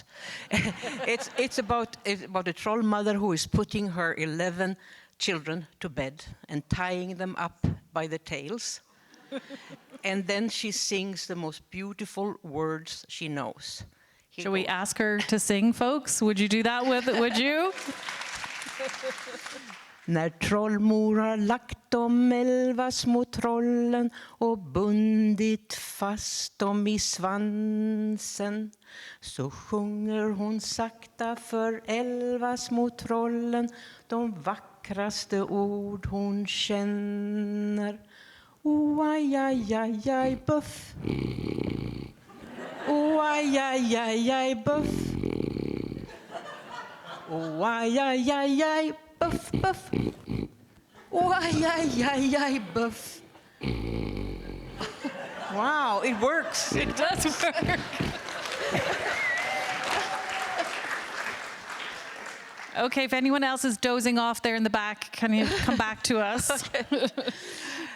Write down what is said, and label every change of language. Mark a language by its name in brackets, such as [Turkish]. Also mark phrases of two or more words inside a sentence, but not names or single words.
[English] It's about a troll mother who is putting her 11 children to bed and tying them up by the tails. And then she sings the most beautiful words she knows. Shall we ask her to sing, folks? Would you do that would you? [Swedish] När trollmor har lagt de 11 små trollen och bundit fast dem i svansen, så sjunger hon sakta för 11 små trollen de vackraste ord hon känner. Oh, aj, aj, aj, aj, buff. Oh, aj, aj, aj, aj, buff. Oh, aj, aj, aj, aj, buff, buff. Oh, aj, aj, aj, aj, buff. [English] Wow, it works. It does work. Okay, if anyone else is dozing off there in the back, can you come back to us? Okay. But